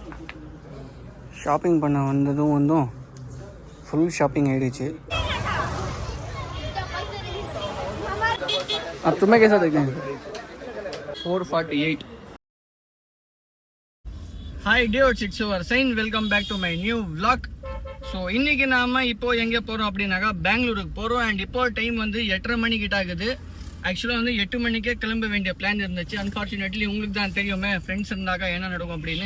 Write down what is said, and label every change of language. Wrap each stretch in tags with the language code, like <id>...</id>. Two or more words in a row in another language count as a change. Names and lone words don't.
<ta>ஷாப்பிங் பண்ண வந்ததும்</ta> <en>full shopping</en> <ta>ஆகிடுச்சு.</ta> <hi>अब तुम्हें कैसा देखते हैं? 448.</hi> <en>Hi dudes, it's your sign. Welcome back to my new vlog.</en> <ta>ஸோ இன்றைக்கி நாம் இப்போது எங்கே போகிறோம் அப்படின்னாக்கா பெங்களூருக்கு போகிறோம். அண்ட் இப்போது டைம் வந்து 8:30 மணிக்கிட்ட ஆகுது. ஆக்சுவலாக வந்து 8 மணிக்கே கிளம்ப வேண்டிய பிளான் இருந்துச்சு. அன்ஃபார்ச்சுனேட்லி உங்களுக்கு தான் தெரியுமே, ஃப்ரெண்ட்ஸ் இருந்தாக்கா என்ன நடக்கும் அப்படின்னு.</ta>